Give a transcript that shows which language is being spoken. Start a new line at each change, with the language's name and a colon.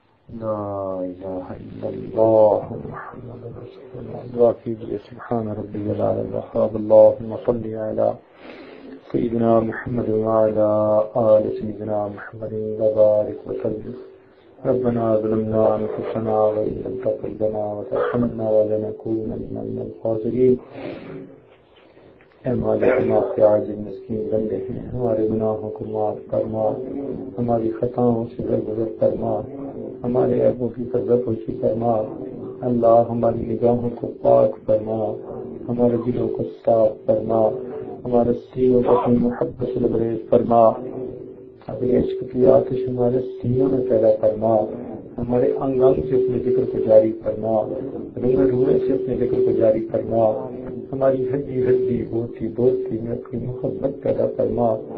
Arabic: لا إله إلا الله محمد رسول الله.
Urdu: دعا कीजिए
Arabic: سبحان ربي الأعلى الوهاب. اللهم صل على سيدنا محمد وعلى آل سيدنا محمد وبارك وسلم. ربنا ظلمنا أنفسنا وإن لم تغفر لنا وترحمنا ولنكونن من الخاسرين.
Urdu: اے مالک ہم آپ کے عاجز مسکین بندے ہیں، ہمارے گناہوں کو معاف فرما، ہماری خطاؤں سے درگزر فرما، ہمارے عیبوں کی پردہ پوشی فرما، اللہ ہماری نگاہوں کو پاک فرما، ہمارے دلوں کو صاف فرما، ہمارے سینوں کو اپنی محبت سے لبریز فرما، اپنے عشق کی آتش ہمارے سینوں میں پیدا فرما، ہمارے انگ انگ سے اپنے ذکر کو جاری فرما، روئے روئے سے اپنے ذکر کو جاری فرما، ہماری ہڈی ہڈی بوتی بوتی میں اپنی محبت پیدا فرما۔